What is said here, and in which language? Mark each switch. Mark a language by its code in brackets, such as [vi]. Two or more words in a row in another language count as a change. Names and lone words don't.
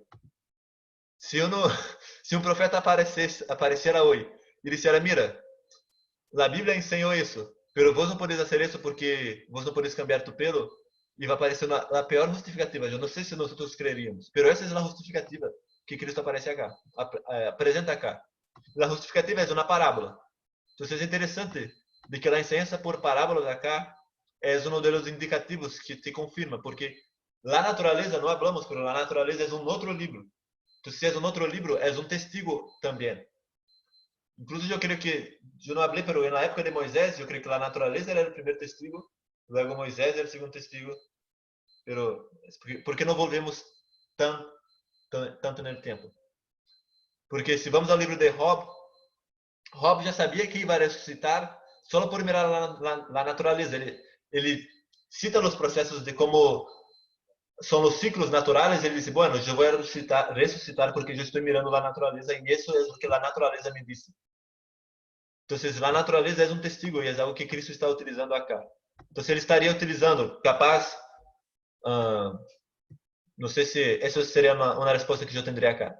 [pt] Se um profeta apareciera hoje e dissera, mira, a Bíblia ensinou isso, pero vos não podeis fazer isso porque vos não podeis [es] cambiar tu pelo, [pt] e vai aparecer a pior justificativa. Eu não sei se nós creríamos, pero essa é a justificativa que Cristo aparece acá, apresenta acá. A justificativa é uma parábola. Então, é interessante de que a enseñanza por parábolas acá é um dos indicativos que te confirma, porque a natureza, não hablamos, pero a natureza é outro livro. [es] Entonces, si es un otro libro, es un testigo también. Incluso yo creo que, yo no hablé, pero en la época de Moisés, yo creo que la naturaleza era el primer testigo, luego Moisés era el segundo testigo. Pero, ¿por qué no volvemos tanto en el tiempo? Porque si vamos al libro de Job, Job ya sabía que iba a resucitar solo por mirar la naturaleza. [pt] Ele cita [es] los procesos de cómo [pt] são os ciclos naturais. Ele disse, bueno, eu vou ressuscitar porque eu estou mirando a natureza e isso é o que a natureza me disse. Então, a natureza é um testigo e é algo que Cristo está utilizando acá. Então, ele estaria utilizando, capaz, não sei se essa seria uma resposta que eu teria acá.